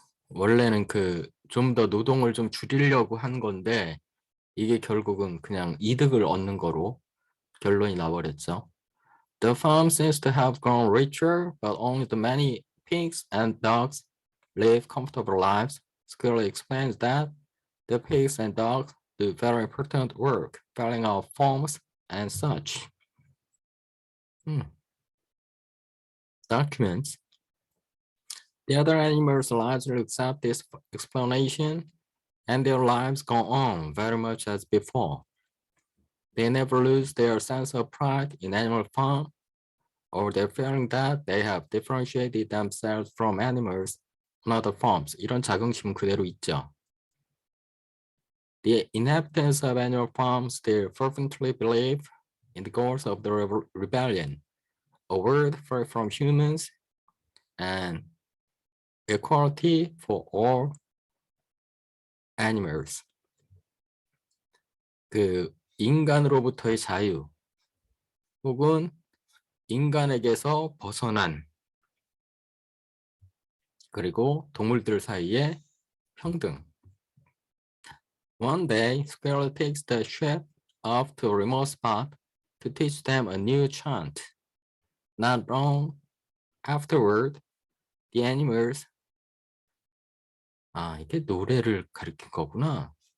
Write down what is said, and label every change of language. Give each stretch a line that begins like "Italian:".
Korean: 원래는 그 좀 더 노동을 좀 줄이려고 한 건데 이게 결국은 그냥 이득을 얻는 거로 결론이 나버렸죠.
English: The farm seems to have grown richer, but only the many pigs and dogs live comfortable lives. Scully explains that the pigs and dogs do very important work, filling out forms and such. Documents. The other animals largely accept this explanation, and their lives go on very much as before. They never lose their sense of pride in animal farm or their feeling that they have differentiated themselves from animals on other farms.
Korean: 이런 자긍심은 그대로 있죠.
English: The inhabitants of animal farms still fervently believe in the goals of the rebellion, a world free from humans and equality for all animals.
Korean: 그 인간으로부터의 자유 혹은 인간에게서 벗어난 그리고 동물들 사이의 평등.
English: One day, Squirrel takes the sheep off to a remote spot to teach them a new chant. Not long afterward, the animals
Korean: 이게 노래를 가리킨 거구나.